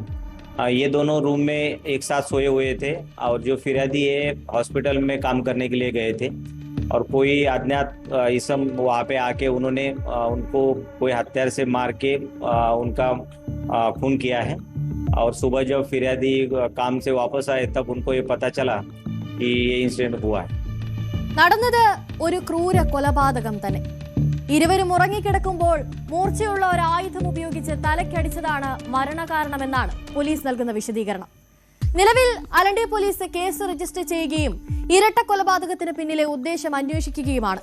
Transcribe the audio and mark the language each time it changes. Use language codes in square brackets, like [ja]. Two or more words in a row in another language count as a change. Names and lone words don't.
[hi] ये दोनों रूम में एक साथ सोए हुए थे. और जो फिरियादी है हॉस्पिटल में काम करने के लिए गए थे और कोई अज्ञात इसम वहाँ पे आके उन्होंने उनको कोई हथियार से मार के उनका खून किया है. और सुबह जब फिरियादी काम से वापस आए तब उनको ये पता चला कि ये इंसिडेंट हुआ है. [ml] നടന്നത് ഒരു ക്രൂര കൊലപാതകം തന്നെ. ഇരുവരും ഉറങ്ങിക്കിടക്കുമ്പോൾ മൂർച്ചയുള്ള ഒരു ആയുധം ഉപയോഗിച്ച് തലക്കടിച്ചതാണ് മരണകാരണമെന്നാണ് പോലീസ് നൽകുന്ന വിശദീകരണം. നിലവിൽ അലണ്ടി പോലീസ് കേസ് രജിസ്റ്റർ ചെയ്യുകയും ഇരട്ട കൊലപാതകത്തിന് പിന്നിലെ ഉദ്ദേശം അന്വേഷിക്കുകയുമാണ്.